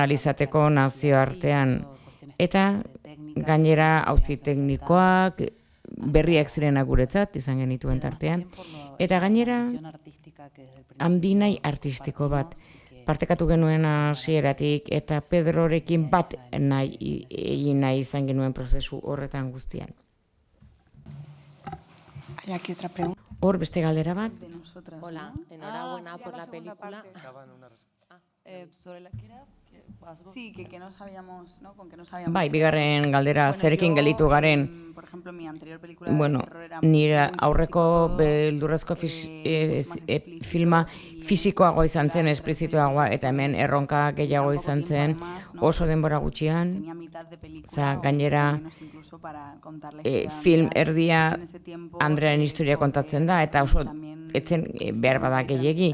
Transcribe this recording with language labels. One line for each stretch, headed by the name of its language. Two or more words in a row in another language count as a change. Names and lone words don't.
Basque: alizateko nazio artean, eta gainera auzi teknikoak, berriak zirenak guretzat izan genituen tartean, eta gainera handinai artistiko bat partekatu genuen hasieratik eta Pedrorekin bat egin nahi izan genuen prozesu horretan guztian. Hor beste galdera bat?
Spanish: Hola, enhorabuena por la película. Sí, que no sabíamos, ¿no? Con que no sabíamos.
Basque: Bai, bigarren galdera zerekin gelditu garen. Nire aurreko beldurrezko filma fisikoago izan zen, esplizituagoa, eta hemen erronka gehiago izan zen oso denbora gutxian. Gainera, film erdia Andrearen historia kontatzen da, eta oso etzen behar bada gehiegi.